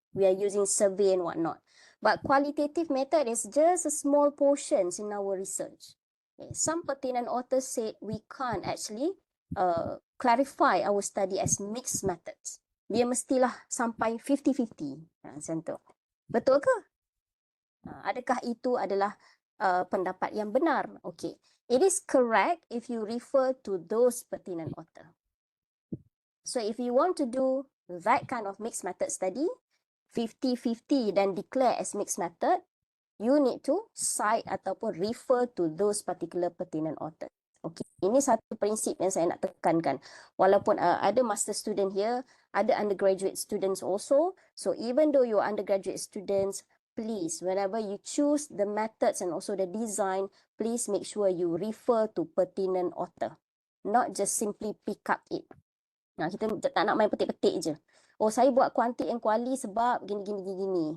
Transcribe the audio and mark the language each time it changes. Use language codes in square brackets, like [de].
[en] We are using survey and whatnot. But qualitative method is just a small portions in our research. Okay. Some pertinent authors said we can't actually clarify our study as mixed methods. [ms] Dia mestilah sampai 50-50. Macam tu. Betul ke? Adakah itu adalah pendapat yang benar? [en] Okay. It is correct if you refer to those pertinent author. So if you want to do that kind of mixed method study, 50-50 dan declare as mixed method, you need to cite ataupun refer to those particular pertinent author. [ms] Okay, ini satu prinsip yang saya nak tekankan. Walaupun ada [en] master student here, [ms] ada [en] undergraduate students also. So even though you are undergraduate students, please, whenever you choose the methods and also the design, please make sure you refer to pertinent author. Not just simply pick up it. [ms] Nah, kita tak nak main petik-petik je. Oh, saya buat quanti and quali sebab gini.